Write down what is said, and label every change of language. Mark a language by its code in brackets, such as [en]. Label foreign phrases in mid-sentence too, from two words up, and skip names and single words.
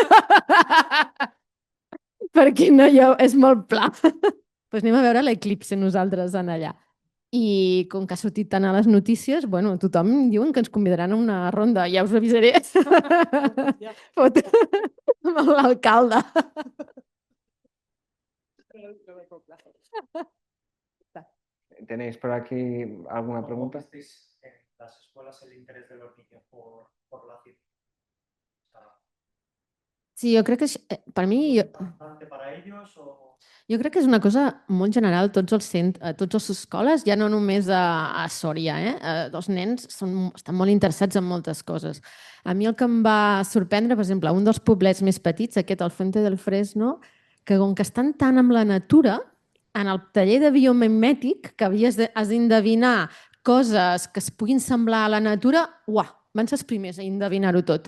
[ca] Perquè no, és molt pla. Doncs anem a veure l'eclipse nosaltres en allà. I com que ha sortit tant a les notícies, bueno, tothom diuen que ens convidaran a una ronda, ja us avisaré. Foto amb l'alcalde. [es] ¿Tenéis por aquí alguna pregunta? ¿Visteis en las escuelas el interés de los niños por la ciencia? [ca] Sí, jo crec que per mi... [es] ¿Importante para ellos o...? [ca] Jo crec que és una cosa molt general a tots les escoles, ja no només a Sòria. Els nens estan molt interessats en moltes coses. A mi el que em va sorprendre, per exemple, un dels poblets més petits, aquest, al Fuente del Fresno, que com que estan tant amb la natura, en el taller de biomimètic, que has d'endevinar coses que es puguin semblar a la natura, uah, van ser els primers a endevinar-ho tot.